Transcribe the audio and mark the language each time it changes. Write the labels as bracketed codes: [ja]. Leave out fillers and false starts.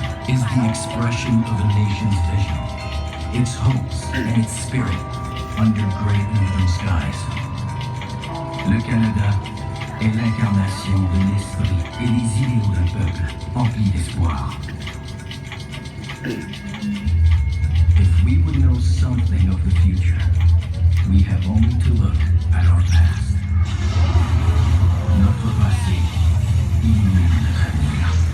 [en] is the expression of a nation's vision, its hopes and its spirit under great northern skies. [fr] Le Canada est l'incarnation de l'esprit et des idéaux d'un peuple empli d'espoir. [en] If we would know something of the future, we have only to look at our past. [fr] Notre passé illumine notre avenir.